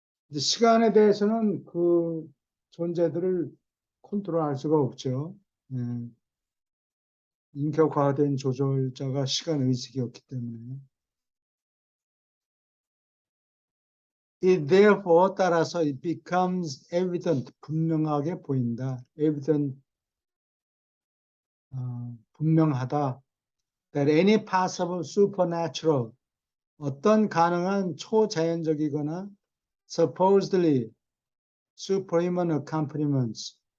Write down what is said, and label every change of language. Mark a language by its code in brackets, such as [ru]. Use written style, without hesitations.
[ko] 시간에 대해서는 그 존재들을 컨트롤할 수가 없죠. 인격화된 조절자가 시간 의식이 없기 때문에. [en] It therefore [ko] 따라서 [en] it becomes evident, [ko] 분명하게 보인다. evident, 분명하다. [en] That any possible supernatural, [ko] 어떤 가능한 초자연적이거나 [en] supposedly, superhuman accompaniments.